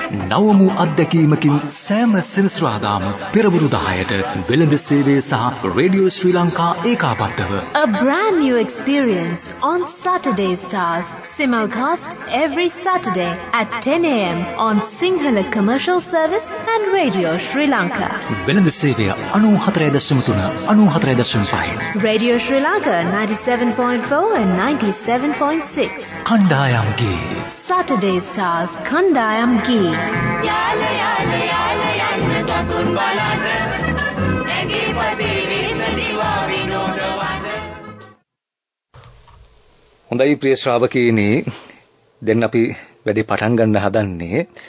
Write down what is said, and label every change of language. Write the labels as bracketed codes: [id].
[si] නවමු අත්දැකීමකින් සෑම සෙනසුරාදාම පෙරවරු 10ට වෙළඳ සේවය සහ radio Sri Lanka ඒකාබද්ධව. [en] A brand new experience on Saturday Stars. Simulcast every Saturday at 10 a.m. on Sinhala Commercial Service and Radio Sri Lanka. [si] වෙළඳ සේවය 94.3 94.5. [en] Radio Sri Lanka 97.4 and 97.6. [si] කණ්ඩායම් ගී Saturday Stars කණ්ඩායම් ගී යාල යාල යාල යන්න සතුන් බලන්න නැගී පති විසදිවා විනෝදවන්න. හොඳයි ප්‍රිය ශ්‍රාවකීනි, දැන් අපි වැඩේ පටන් ගන්න හදන්නේ.